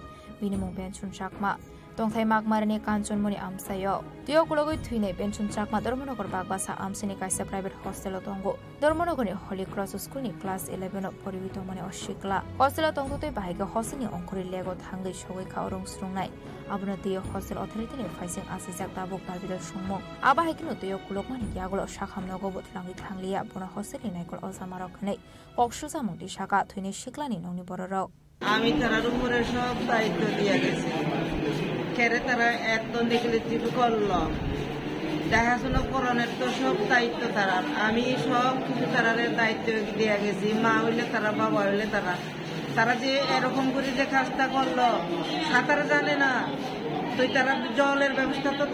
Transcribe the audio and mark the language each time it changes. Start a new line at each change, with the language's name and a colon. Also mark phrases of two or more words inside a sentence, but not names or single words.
Kok Borok: बिनि मुं बेनसन चाकमा दंथाय मागमारनि कांचनमनि आमसायो दियो खुलुगै थुइनाय बेनसन चाकमा धर्मनगर बागबासा आमसिनि कायसा
English: private hostel
Kok Borok: दंगो धर्मनगरनि हली क्रस स्कुलनि क्लास 11 परि दंमनि अशिकला हस्टेल दंगतै बाहायगा हस्टेलनि अंकुरि लेगो थांगै सगै खावरं सुस्रंनाय आबुनो दियो
English: hostel authorityni
Kok Borok: फाइसिं आसिजाक दाबुक बारबिदाल सुंमं आबाहायकिनो दियो खुलुगमानि यागलो खामनांगौबो थांगै थांलिया बन हस्टेलनि नायकल अजामारकनै कक्सुजा मुंति शाखा थुइनि शिखलानि नंनि बररक
Bangla: আমি তারার উপরে সব দায়িত্ব দিয়ে গেছি কেরে তারা এত নেগলিজিভ করলো দেখাশোনা করণের তো সব দায়িত্ব তারার আমি সব কিছু তারারে দায়িত্ব দিয়ে গেছি মা হইলে তারা বাবা হইলে তারা তারা যে এরকম করে যে কাজটা করলো সাঁতার জানে না তো তারা জলের ব্যবস্থা তো